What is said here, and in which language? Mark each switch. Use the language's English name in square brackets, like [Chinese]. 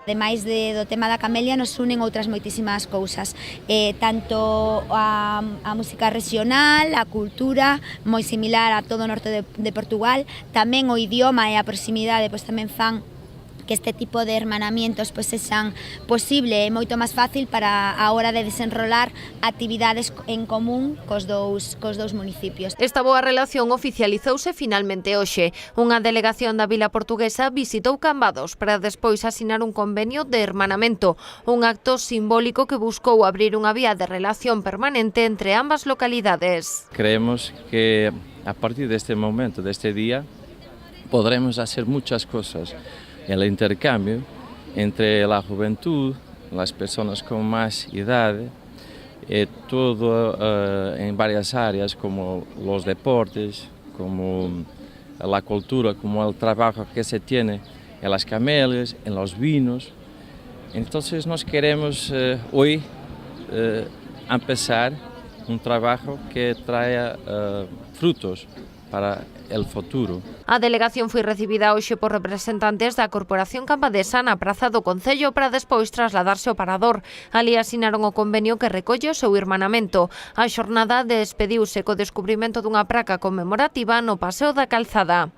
[Galician] Ademais do tema da Camelia, nos unen outras moitísimas cousas, tanto a música regional, a cultura, moi similar a todo o norte de Portugal, tamén o idioma e a proximidade, pois tamén fan que este tipo de hermanamientos pois sexan posible e moito máis fácil para a hora de desenrolar actividades en común cos dous municipios. Esta boa relación oficializouse finalmente hoxe. Unha delegación da vila portuguesa visitou Cambados para despois asinar un convenio de hermanamento, un acto simbólico que buscou abrir unha vía de relación permanente entre ambas localidades. [Spanish] Creemos que a partir deste momento, deste día, podremos hacer muchas cosas. El intercambio entre la juventud, las personas con más edad, todo en varias áreas como los deportes, como la cultura, como el trabajo que se tiene en las camelias, en los vinos. Entonces nos queremos hoy empezar un trabajo que traiga frutos para el futuro. [Galician] A delegación foi recibida hoxe por representantes da Corporación Cambadesa na praza do Concello para despois trasladarse ao Parador. Ali asinaron o convenio que recolle o seu irmanamento. A xornada despediuse co descubrimento dunha praca conmemorativa no Paseo da Calzada.